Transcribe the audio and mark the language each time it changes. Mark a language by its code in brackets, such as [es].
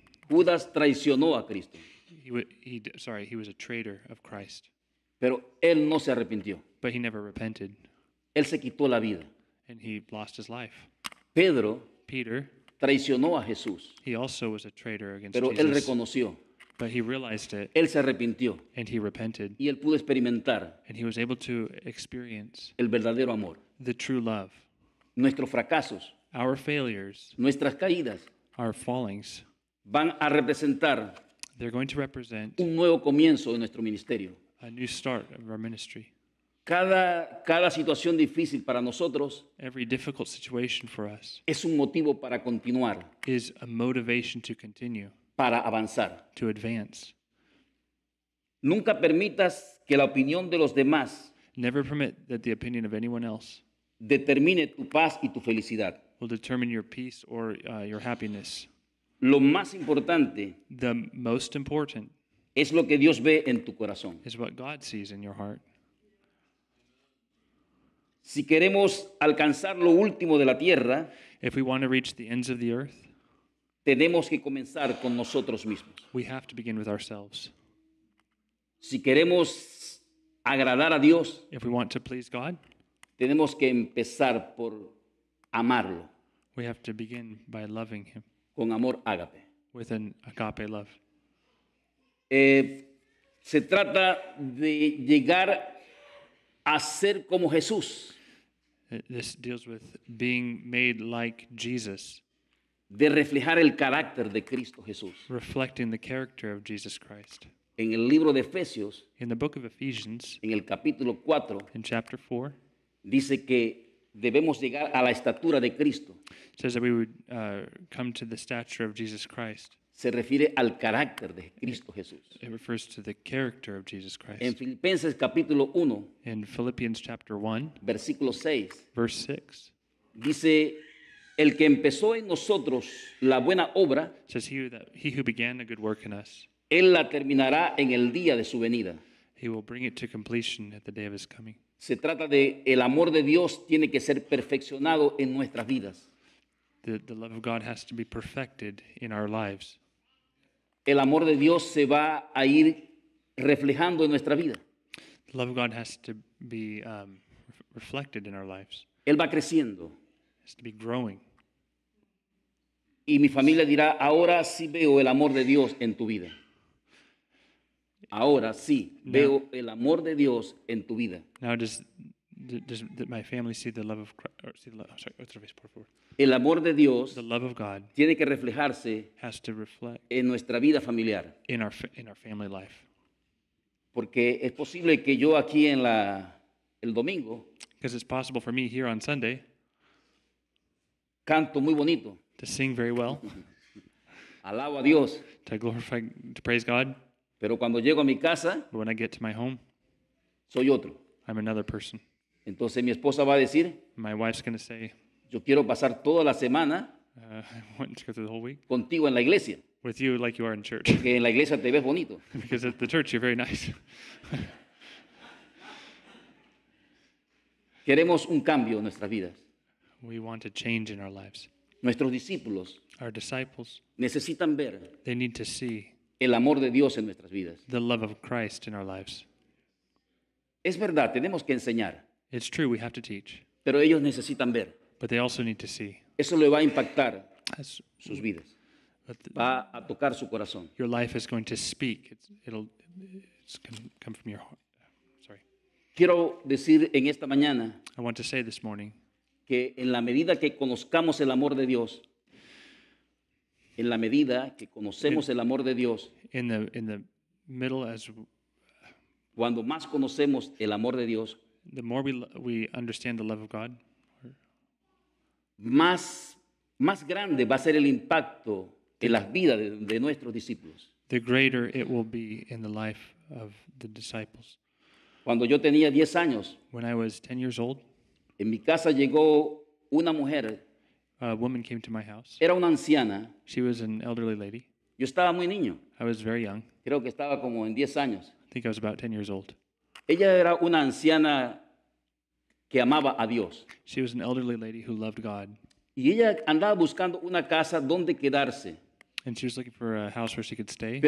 [es] Judas traicionó a Cristo, [en] he was a traitor of Christ, [es] pero él no se arrepintió. [en] but he never repented [es] Él se quitó la vida. [en] and he lost his life. [es] Pedro [en] Peter, [es] traicionó a Jesús, [en] he also was a traitor against [es] pero él [en] Jesus, [es] reconoció, [en] but he realized it [es] él se arrepintió [en] and he repented, [es] y él pudo experimentar [en] and he was able to experience [es] el verdadero amor. [en] the true love. [es] Nuestros fracasos, [en] Our failures, [es] nuestras caídas [en] our fallings, [es] van a representar [en] they're going to represent [es] un nuevo comienzo de nuestro ministerio. [en] a new start of our ministry. [es] Cada situación difícil para nosotros [en] Every difficult situation for us [es] es un motivo para continuar, [en] is a motivation to continue, [es] para avanzar. [en] to advance. [es] Nunca permitas que la opinión de los demás [en] Never permit that the opinion of anyone else [es] determine tu paz y tu felicidad. [en] will determine your peace or your happiness. [es] Lo más importante [en] The most important [es] es lo que Dios ve en tu corazón. [en] is what God sees in your heart. [es] Si queremos alcanzar lo último de la tierra, [en] If we want to reach the ends of the earth, [es] tenemos que comenzar con nosotros mismos. [en] we have to begin with ourselves. [es] Si queremos agradar a Dios, [en] If we want to please God, [es] tenemos que empezar por amarlo, [en] we have to begin by loving Him [es] con amor ágape. [en] with an agape love. [es] Se trata de llegar a ser como Jesús, [en] This deals with being made like Jesus, [es] de reflejar el carácter de Cristo Jesús. [en] reflecting the character of Jesus Christ. [es] En el libro de Efesios, [en] In the book of Ephesians, [es] en el capítulo 4, [en] in chapter 4, [es] dice que debemos llegar a la estatura de Cristo. [en] it says that we would come to the stature of Jesus Christ. [es] Se refiere al carácter de Cristo Jesús. [en] It refers to the character of Jesus [es] En [en] Christ. [es] Filipenses capítulo 1, [en] In Philippians chapter 1, [es] versículo 6, [en] verse 6, [es] dice, el que empezó en nosotros la buena obra, [en] it says, he who began a good work in us, [es] Él la terminará en el día de su venida. [en] he will bring it to completion at the day of his coming. [es] Se trata de el amor de Dios tiene que ser perfeccionado en nuestras vidas. [en] The love of God has to be perfected in our lives. [es] El amor de Dios se va a ir reflejando en nuestra vida. [en] The love of God has to be reflected in our lives. [es] Él va creciendo. [en] It has to be growing. [es] Y mi familia dirá, ahora sí veo el amor de Dios en tu vida. Ahora sí veo el amor de Dios en tu vida. [en] Now does my family see the love of Christ? [es] Otra vez, por favor. El amor de Dios [en] The love of God [es] tiene que reflejarse [en] has to reflect [es] en nuestra vida familiar. [en] in our family life. [es] Porque es posible que yo aquí el domingo [en] Because it's possible for me here on Sunday, [es] canto muy bonito, [en] to sing very well, [es] alabo a Dios, [en] to praise God. [es] pero cuando llego a mi casa, [en] But when I get to my home, [es] soy otro. [en] I'm another person. [es] Entonces mi esposa va a decir, [en] My wife's going to say, [es] yo quiero pasar toda la semana [en] I want to go through the whole week [es] contigo en la iglesia, [en] with you like you are in church. [es] que en la iglesia te ves bonito. [en] Because at the church, you're very nice. [es] Queremos un cambio en nuestras vidas. [en] We want a change in our lives. [es] Nuestros discípulos [en] Our disciples, [es] necesitan ver [en] they need to see [es] el amor de Dios en nuestras vidas. [en] the love of Christ in our lives. [es] Es verdad, tenemos que enseñar, [en] It's true, we have to teach, [es] pero ellos necesitan ver. [en] but they also need to see. [es] Eso le va a impactar [en] As- [es] sus vidas, [en] but [es] va a tocar su corazón. [en] your life is going to speak. It'll come from your heart. Sorry. [es] Quiero decir en esta mañana [en] I want to say this morning [es] que en la medida que conozcamos el amor de Dios, en la medida que conocemos el amor de Dios, [en] in the middle, as [es] cuando más conocemos el amor de Dios, [en] the more we understand the love of God, [es] más grande va a ser el impacto en las vidas de nuestros discípulos. [en] the greater it will be in the life of the disciples. [es] Cuando yo tenía 10 años, [en] When I was 10 years old, [es] en mi casa llegó una mujer, [en] a woman came to my house. [es] era una anciana, [en] She was an elderly lady. [es] yo estaba muy niño, [en] I was very young. [es] creo que estaba como en 10 años. [en] I think I was about 10 years old. [es] Ella era una anciana que amaba a Dios. [en] She was an elderly lady who loved God, [es] Y ella andaba buscando una casa donde quedarse, [en] and she was looking for a house where she could stay,